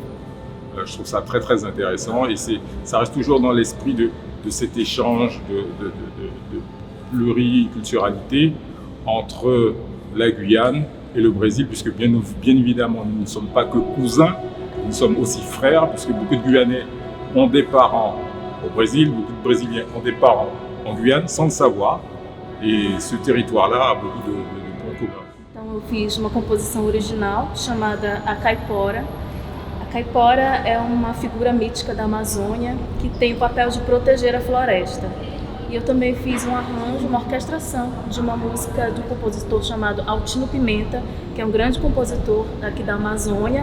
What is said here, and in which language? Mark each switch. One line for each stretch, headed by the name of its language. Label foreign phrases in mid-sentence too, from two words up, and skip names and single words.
French: Je trouve ça très très intéressant et ça reste toujours dans l'esprit de cet échange de pluriculturalité entre la Guyane et le Brésil, puisque bien évidemment nous ne sommes pas que cousins, nous sommes aussi frères, puisque beaucoup de Guyanais ont des parents au Brésil, beaucoup de Brésiliens ont des parents en Guyane sans le savoir, et ce territoire-là a beaucoup de points communs.
Portuguese: Então eu fiz uma composição original chamada A Caipora. A Caipora é uma figura mítica da Amazônia que tem o papel de proteger a floresta. E eu também fiz um arranjo, uma orquestração de uma música de um compositor chamado Altino Pimenta, que é um grande compositor aqui da Amazônia.